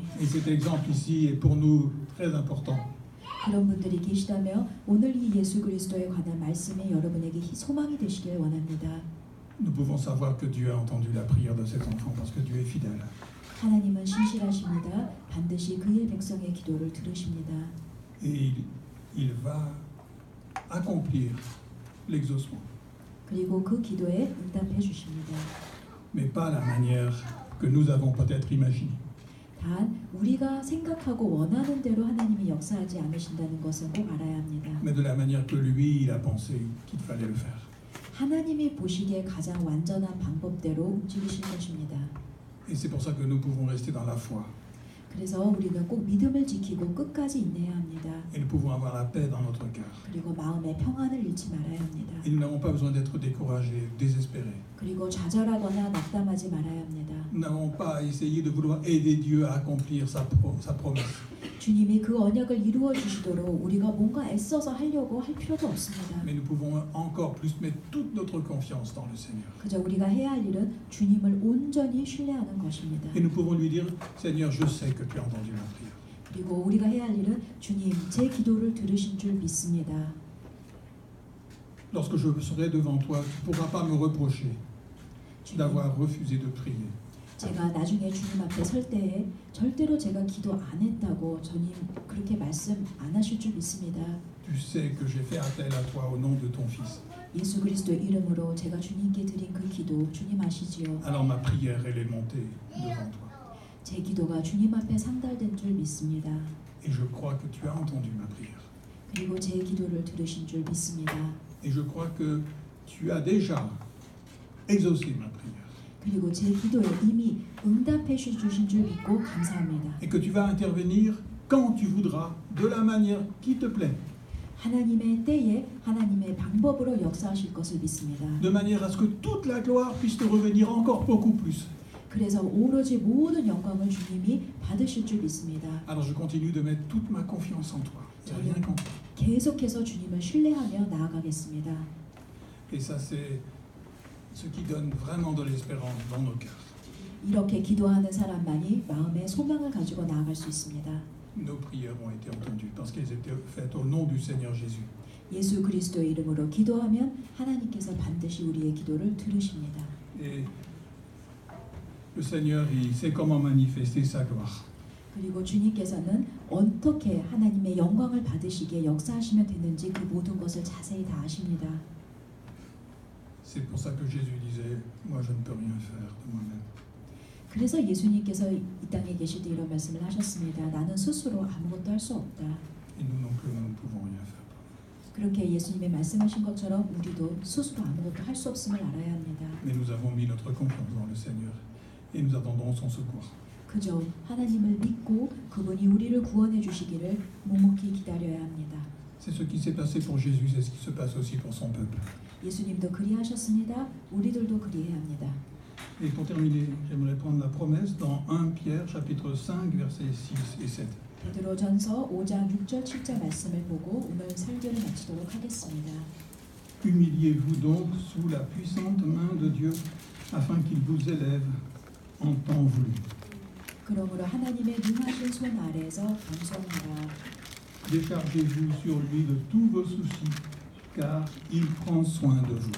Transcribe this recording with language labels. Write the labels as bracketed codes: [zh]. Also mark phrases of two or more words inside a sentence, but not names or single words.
[fr] Et cet exemple ici est pour nous très important. [ko] 그런 분들이 계시다며 오늘 이 예수 그리스도에 관한 말씀이 여러분에게 소망이 되시길 원합니다. [fr] Nous pouvons savoir que Dieu a entendu la prière de cet enfant parce que Dieu est fidèle. [ko] 하나님은 신실하십니다. 반드시 그의 백성의 기도를 들으십니다. [fr] Et il va accomplir l'exaucement. [ko] 그리고 그 기도에 응답해 주십니다. [fr] Mais pas la manière que nous avons peut-être imaginée. [ko] 단 우리가 생각하고 원하는 대로 하나님이 역사하지 않으신다는 것을 꼭 알아야 합니다. [fr] Mais de la manière que lui, il a pensé qu'il fallait le faire. [ko] 하나님이 보시기에 가장 완전한 방법대로 움직이실 것입니다. [fr] Et c'est pour ça que nous pouvons rester dans la foi. [ko] 그래서 우리는 꼭 믿음을 지키고 끝까지 인내해야 합니다. [fr] Et nous pouvons avoir la paix dans notre cœur. [ko] 그리고 마음의 평안을 잃지 말아야 합니다. [fr] Et nous n'avons pas besoin d'être découragés, désespérés. [ko] 그리고 좌절하거나 낙담하지 말아야 합니다. [fr] Nous n'avons pas à essayer de vouloir aider Dieu à accomplir sa promesse. [ko] 주님이 그 언약을 이루어 주시도록 우리가 뭔가 애써서 하려고 할 필요도 없습니다. [fr] Mais nous pouvons encore plus mettre toute notre confiance dans le Seigneur. [ko] 그저 우리가 해야 할 일은 주님을 온전히 신뢰하는 것입니다. [fr] Et nous pouvons lui dire, Seigneur, je sais que tu as entendu ma prière. [ko] 그리고 우리가 해야 할 일은 주님, 제 기도를 들으신 줄 믿습니다. [fr] Lorsque je serai devant toi, tu ne pourras pas me reprocher d'avoir refusé de prier. [ko] 제가 나중에 주님 앞에 설 때에 절대로 제가 기도 안 했다고 주님 그렇게 말씀 안 하실 줄 믿습니다. [fr] Tu sais que j'ai fait appel à toi au nom de ton Fils. [ko] 예수 그리스도의 이름으로 제가 주님께 드린 그 기도 주님 아시지요? [fr] Alors ma prière, elle est montée devant toi. [ko] 제 기도가 주님 앞에 상달된 줄 믿습니다. [fr] Et je crois que tu as entendu ma prière. [ko] 그리고 제 기도를 들으신 줄 믿습니다. [fr] Et je crois que tu as déjà exaucé ma prière. [ko] 그리고 제 기도에 이미 응답해 주신 줄 믿고 감사합니다. [fr] Et que tu vas intervenir quand tu voudras, de la manière qui te plaît. [ko] 하나님의 때에 하나님의 방법으로 역사하실 것을 믿습니다. [fr] De manière à ce que toute la gloire puisse te revenir encore beaucoup plus. [ko] 그래서 오로지 모든 영광을 주님이 받으실 줄 믿습니다. [fr] Alors je continue de mettre toute ma confiance en toi. Il n'y a rien qu'en toi. [ko] 계속해서 주님을 신뢰하며 나아가겠습니다. [fr] Et ça, c'est ce qui donne vraiment de l'espérance dans nos cœurs. [ko] 이렇게 기도하는 사람만이 마음에 소망을 가지고 나아갈 수 있습니다. [fr] Nos prières ont été entendues parce qu'elles étaient faites au nom du Seigneur Jésus. [ko] 예수 그리스도의 이름으로 기도하면 하나님께서 반드시 우리의 기도를 들으십니다. [fr] Et le Seigneur, il sait comment manifester sa gloire. [ko] 그리고 주님께서는 어떻게 하나님의 영광을 받으시기에 역사하시면 되는지 그 모든 것을 자세히 다 아십니다. [fr] C'est pour ça que Jésus disait, moi je ne peux rien faire de moi-même. [ko] 그래서 예수님께서 이 땅에 계실 때 이런 말씀을 하셨습니다. 나는 스스로 아무것도 할 수 없다. [fr] Et nous non plus, nous ne pouvons rien faire. [ko] 그렇게 예수님의 말씀하신 것처럼 우리도 스스로 아무것도 할 수 없음을 알아야 합니다. [fr] Mais nous avons mis notre confiance dans le Seigneur et nous attendons son secours. [ko] 그저 하나님을 믿고 그분이 우리를 구원해 주시기를 묵묵히 기다려야 합니다. [fr] C'est ce qui s'est passé pour Jésus, c'est ce qui se passe aussi pour son peuple. [ko] 예수님도 그리하셨습니다. 우리들도 그리해야 합니다. [fr] Et pour terminer, j'aimerais prendre la promesse dans 1 Pierre chapitre 5 versets 6 et 7. [ko] 베드로전서 5장 6절 7절 말씀을 보고 오늘 설교를 마치도록 하겠습니다. [fr] Humiliez-vous donc sous la puissante main de Dieu afin qu'il vous élève en temps voulu. [ko] 그러므로 하나님의 능하신 손 아래에서 겸손하라. [fr] Déchargez-vous sur lui de tous vos soucis, car il prend soin de vous.